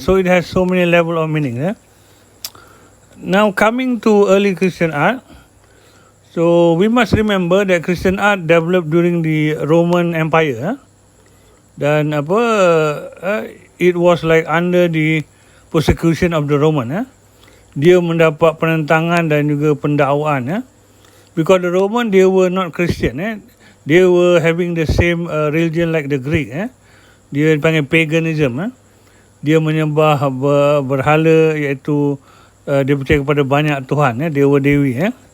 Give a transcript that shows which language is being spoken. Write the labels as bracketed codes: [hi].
[en] So it has so many level of meaning. Now coming to early Christian art, so we must remember that Christian art developed during the Roman Empire. Dan it was like under the persecution of the Roman. [ms] Dia mendapat penentangan dan juga pendakwaan. [en] Because the Roman, they were not Christian. They were having the same religion like the Greek. [ms] Dia dipanggil paganism. Dia menyembah berhala, iaitu dia percaya kepada banyak Tuhan, dewa-dewi.